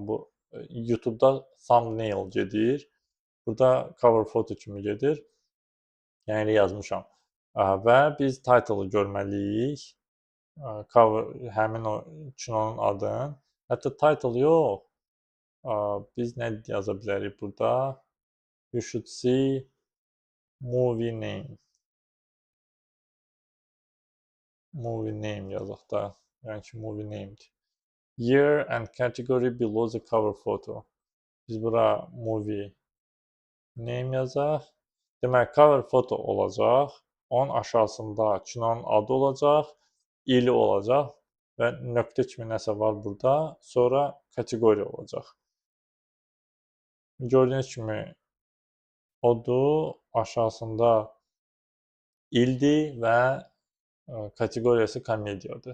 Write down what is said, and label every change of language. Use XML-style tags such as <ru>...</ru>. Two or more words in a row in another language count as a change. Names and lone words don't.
<az>Bu YouTube-da thumbnail gedir. Burada cover foto kimi gedir. Yəni yazmışam. Və biz title-ı görməliyik. Həmin o kinonun adını. Hətta title yox. Biz nə yaza bilərik burada?</az> <en>You should see movie name. Movie name</en> <az>yazaq da. Yəni ki,</az> <en>movie name'dir. Year and category below the cover photo.</en> <az>Biz bura</az> <en>movie name</en> <az>yazaq. Demək,</az> <en>cover photo</en> <az>olacaq. Onun aşağısında kinonun adı olacaq, ili olacaq və nöqtə kimi nəsə var burada. Sonra kateqoriya olacaq. Gördüyünüz kimi odur, aşağısında ildir və kateqoriyası komediyadır.</az>